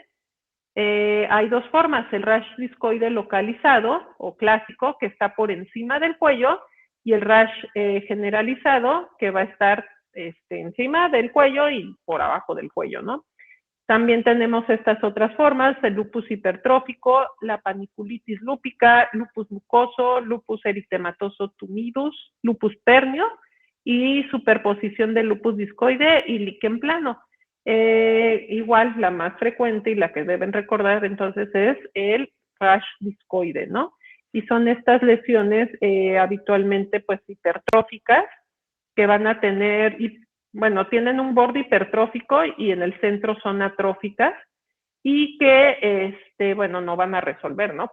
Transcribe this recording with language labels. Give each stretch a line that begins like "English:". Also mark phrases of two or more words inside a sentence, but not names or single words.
Spanish: Hay dos formas, el rash discoide localizado o clásico, que está por encima del cuello, y el rash generalizado, que va a estar encima del cuello y por abajo del cuello, ¿no? También tenemos estas otras formas, el lupus hipertrófico, la paniculitis lúpica, lupus mucoso, lupus eritematoso tumidus, lupus pernio y superposición de lupus discoide y líquen plano. Igual la más frecuente y la que deben recordar entonces es el rash discoide, ¿no? Y son estas lesiones habitualmente pues hipertróficas que van a tener, bueno, tienen un borde hipertrófico y en el centro son atróficas y que, bueno, no van a resolver, ¿no?